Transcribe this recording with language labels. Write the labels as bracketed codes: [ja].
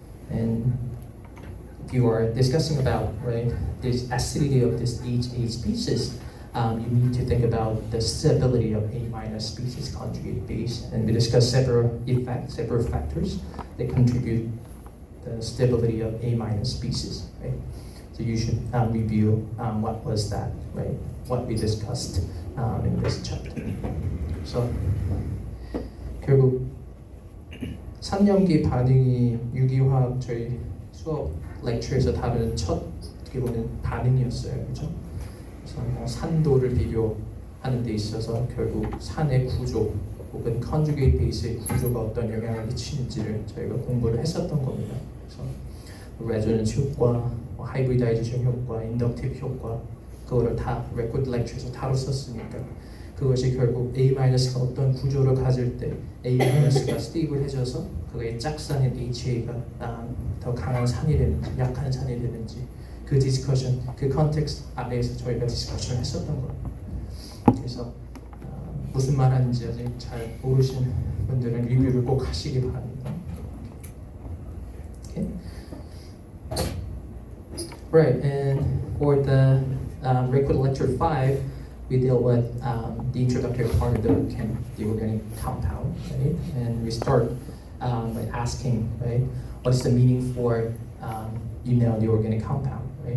[en] And if you are discussing about right this acidity of this HA species, you need to think about the stability of A- species conjugate base, and we discussed several factors that contribute the stability of A- species, right? So you should review what was that, right? What we discussed in this chapter. [ko] So 결국 산염기 반응이 유기화학 저희 수업 lecture에서 다루는 첫 어떻게 보면 반응이었어요, 그렇죠? 그래서 뭐 산도를 비교하는 데 있어서 결국 산의 구조 혹은 컨주게이트 베이스의 구조가 어떤 영향을 미치는지를 저희가 공부를 했었던 겁니다. 그래서 레조넌스 효과, 하이브리다이제이션 효과, 인덕티브 효과 그거를 다 레코드 렉처에서 다뤘었으니까 그것이 결국 A-가 어떤 구조를 가질 때 A-가 스테이블해져서 그게 짝산인 HA가 더 강한 산이 되는지 약한 산이 되는지 그 디스커션, 그 컨텍스트 아래에서 저희가 디스커션을 했었던 거예요. 그래서 무슨 말 하는지 아직 잘 모르시는 분들은 리뷰를 꼭 하시기 바랍니다. [en] Okay. Right, and for the record lecture 5, we deal with the introductory part of the organic compound, right? And we start by asking, right, what is the meaning for you know the organic compound, right?